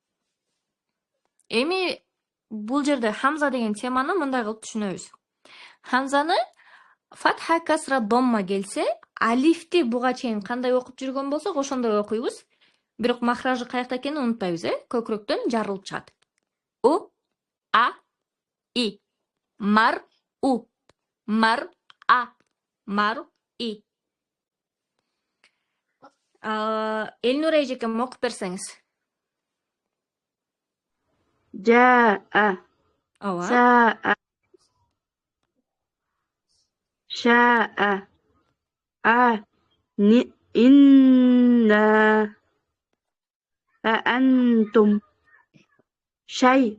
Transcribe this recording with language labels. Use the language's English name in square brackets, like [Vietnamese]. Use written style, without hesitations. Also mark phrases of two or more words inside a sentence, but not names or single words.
[Kyrgyz] Эми бул жерде хамза деген теманы мындай кылып түшүнөбүз. Хамзаны фатха, касра, домма келсе, алифти буга чейин кандай окуп жүргөн болсок, ошондой окуйбуз. Бирок махражы каякта экенин унутпайбыз, көкүрөктөн жарылып чыгат. У, а, и. Мар, у. Мар, а. Мар, и. Элнур эжекем окуп берсеңиз. [Arabic] جاء [Kyrgyz] Ооба. [Arabic] ساء شاء إنا أأنتم شيء